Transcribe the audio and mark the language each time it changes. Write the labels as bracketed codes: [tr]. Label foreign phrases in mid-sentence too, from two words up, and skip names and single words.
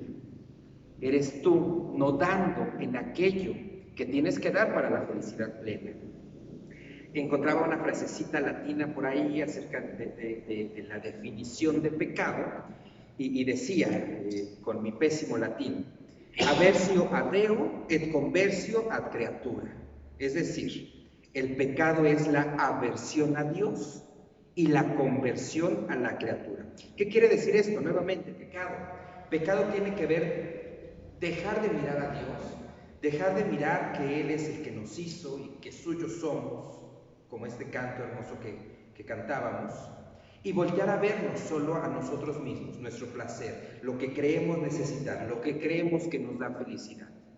[es] Eres tú no dando en aquello que tienes que dar para la felicidad plena. Encontraba una frasecita latina por ahí acerca de la definición de pecado y decía, con mi pésimo latín, [la] aversio ad Deo et conversio ad creatura. [es] Es decir, el pecado es la aversión a Dios y la conversión a la criatura. ¿Qué quiere decir esto? Nuevamente, pecado. Pecado tiene que ver dejar de mirar a Dios, dejar de mirar que Él es el que nos hizo y que suyos somos, como este canto hermoso que cantábamos, y voltear a vernos solo a nosotros mismos, nuestro placer, lo que creemos necesitar, lo que creemos que nos da felicidad.